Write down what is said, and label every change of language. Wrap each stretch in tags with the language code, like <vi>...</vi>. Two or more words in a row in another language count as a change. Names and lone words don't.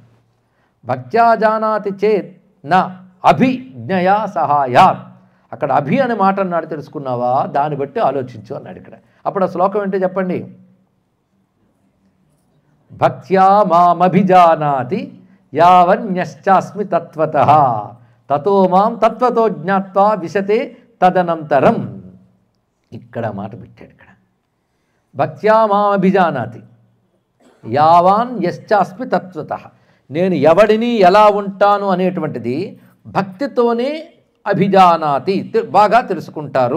<sa>భక్త్యా జానాతి చేత్ నా అభిజ్ఞయా సహాయాత్.</sa> <te>అక్కడ అభి అనే మాట అన్నాడు, తెలుసుకున్నావా? దాన్ని బట్టి ఆలోచించు అన్నాడు ఇక్కడ. అప్పుడు ఆ శ్లోకం ఏంటో చెప్పండి.</te> <sa>భక్త్యా మామభిజానాతి యావన్యశ్చాస్మి తత్వతః తతో మాం తత్వతో జ్ఞాత్వా విశతే తదనంతరం.</sa> <te>ఇక్కడ మాట పెట్టాడు.</te> <sa>ఇక్కడ భక్త్యా మామభిజానాతి యావాన్ యశ్చాస్మి తత్వతః.</sa> <te>నేను ఎవడిని ఎలా ఉంటాను అనేటువంటిది భక్తితోనే అభిజానాతి, బాగా తెలుసుకుంటారు.</te>